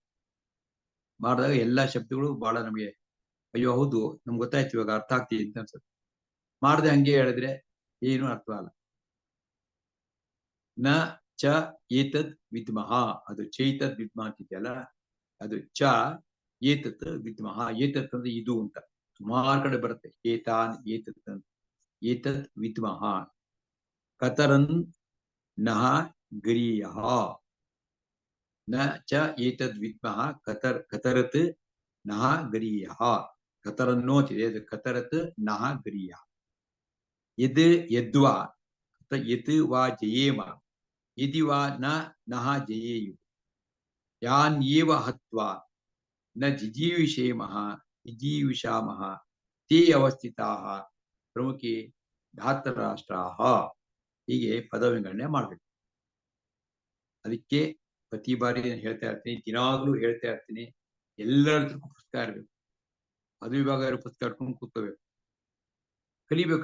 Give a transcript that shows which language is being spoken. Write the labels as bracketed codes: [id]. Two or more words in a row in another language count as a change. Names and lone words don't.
[kn] ಮಾಡಿದಾಗ ಎಲ್ಲಾ ಶಬ್ದಗಳು ಬಹಳ ನಮಗೆ ಅಯ್ಯೋ ಹೌದು ನಮ್ಗೆ ಗೊತ್ತಾಯ್ತು, ಇವಾಗ ಅರ್ಥ ಆಗ್ತಿದೆ ಅಂತ ಅನ್ಸುತ್ತೆ. ಮಾಡದೆ ಹಂಗೆ ಹೇಳಿದ್ರೆ ಏನು ಅರ್ಥ ಆಗಲ್ಲ. [sa] ನ ಚ ಏತದ್ ವಿದ್ಮಃ, [kn] ಅದು [sa] ಚೈತದ್ ವಿದ್ಮಃ [kn] ಅಂತಿದೆಯಲ್ಲ, ಅದು [sa] ಚ ಏತತ್ ವಿದ್ಮಃ. [kn] ಏತತ್ ಅಂದ್ರೆ ಇದು ಅಂತ ಸುಮಾರು ಕಡೆ ಬರುತ್ತೆ. [sa] ಏತಾನ್ ಏತತ್ [kn] ಅಂತ. [sa] ಏತದ್ ವಿದ್ಮಃ ಕತರನ್ ನಃ ಗರೀಯಃ. ನ ಚ ಏತದ್ ವಿದ್ಮಃ ಕತರತ್ ನಃ ಗರೀಯಃ. [kn] ಕತರನ್ನೋ ಅಂತಿದೆ, ಅದು [sa] ಕತರತ್ ನಃ ಗರೀಯಃ. ಯದ್ ಯದ್ವಾ ಯತ್ ವಾ ಜಯೇಮ ಯದಿ ವಾ ನಃ ಜಯೇಯು ಯಾನ್ಯೇವ ಹತ್ವಾ ನ ಜಿಜೀವಿಷಾಮಃ ತೇ ಅವಸ್ಥಿತಾಃ ಪ್ರಮುಖೇ ಧಾತ್ರ ರಾಷ್ಟ್ರಾಃ. [kn] ಹೀಗೆ ಪದವಿಂಗಡಣೆ ಮಾಡ್ಬೇಕು. ಅದಕ್ಕೆ ಪ್ರತಿ ಬಾರಿ ನಾನು ಹೇಳ್ತಾ ಇರ್ತೀನಿ, ದಿನಾಗ್ಲೂ ಹೇಳ್ತಾ ಇರ್ತೀನಿ, ಎಲ್ಲರ ಪುಸ್ತಕ ಇರ್ಬೇಕು. ಪದವಿ ವಿಭಾಗ ಪುಸ್ತಕ ಇಟ್ಕೊಂಡು ಕೂತ್ಕೋಬೇಕು. ಕಲಿಬೇಕು.